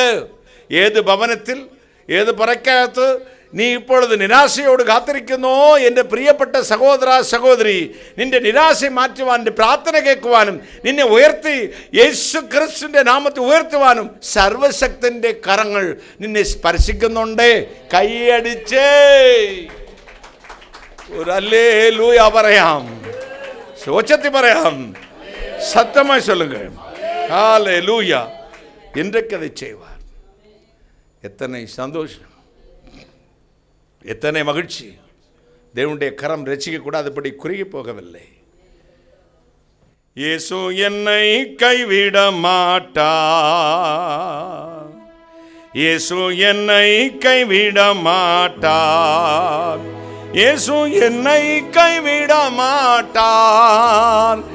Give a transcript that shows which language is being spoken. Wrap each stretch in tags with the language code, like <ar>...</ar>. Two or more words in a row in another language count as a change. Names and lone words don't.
<ml>ഏത് ഭവനത്തിൽ, ഏത് പുറക്കകത്ത് നീ ഇപ്പോഴത് നിരാശയോട് കാത്തിരിക്കുന്നോ, എൻ്റെ പ്രിയപ്പെട്ട സഹോദര സഹോദരി, നിന്റെ നിരാശ മാറ്റുവാൻ, നിന്റെ പ്രാർത്ഥന കേൾക്കുവാനും, നിന്നെ ഉയർത്തി യേശു ക്രിസ്തുവിൻ്റെ നാമത്തിൽ ഉയർത്തുവാനും സർവശക്തൻ്റെ കരങ്ങൾ നിന്നെ സ്പർശിക്കുന്നുണ്ട്. കൈയടിച്ചേ ഒരു ഹല്ലേലൂയ പറയാം, ഉച്ചത്തിൽ പറയാം,</ml> <ta>சத்தமாய் சொல்லுங்க ஹல்லேலூயா. இன்றைக்கு அதை செய்வார். எத்தனை சந்தோஷம், எத்தனை மகிழ்ச்சி. தேவனுடைய கரம் ரட்சிக்க கூடாதபடி குறுகி போகவில்லை. இயேசு என்னை கைவிட மாட்டார், இயேசு என்னை கைவிட மாட்டார், இயேசு என்னை கைவிட மாட்டார்.</ta>